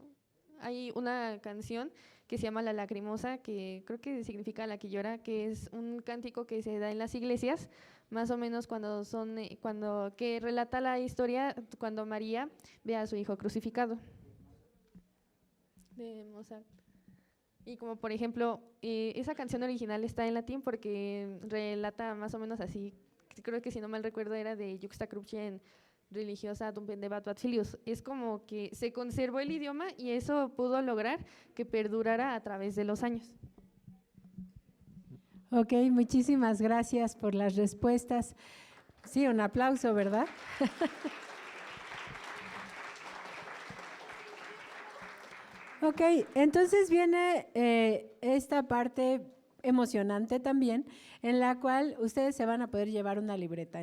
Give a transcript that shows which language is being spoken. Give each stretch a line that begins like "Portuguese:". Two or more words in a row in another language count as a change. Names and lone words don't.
Spanish: Hay una canción que se llama La Lacrimosa, que creo que significa la que llora, que es un cántico que se da en las iglesias, más o menos que relata la historia cuando María ve a su hijo crucificado, de Mozart. Y como por ejemplo, esa canción original está en latín porque relata más o menos así, creo que si no mal recuerdo era de
Latin: Juxta Crucem religiosa dum pendebat ad filius.
Spanish: Es como que se conservó el idioma y eso pudo lograr que perdurara a través de los años. Ok, muchísimas gracias por las respuestas. Sí, un aplauso, ¿verdad? Ok, entonces viene esta parte emocionante también, en la cual ustedes se van a poder llevar una libreta.